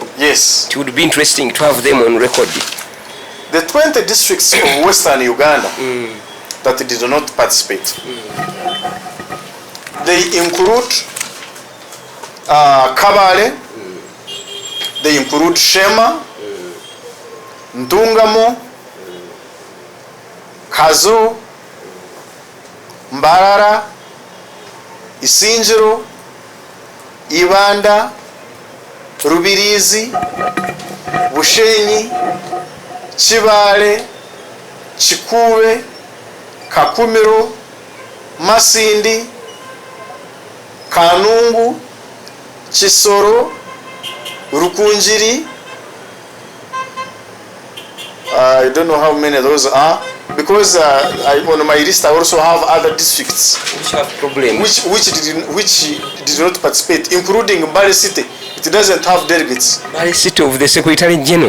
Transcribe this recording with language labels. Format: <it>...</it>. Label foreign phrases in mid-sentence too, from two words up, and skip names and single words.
<en>Yes. It would be interesting to have them on record. The 20 districts of Western Uganda that did not participate, they include Kabale, they include Shema, Ntungamo, Kazo, Mbarara, Isinjiro, Ibanda, Rubirizi, Bushenyi, Chibale, Chikube, Kakumiro, Masindi, Kanungu, Chisoro, Rukunjiri. I don't know how many of those are, because on my list I also have other districts which have problems, which did not participate, including Mbale City. It doesn't have delegates. Mbale City of the Secretary General.</en>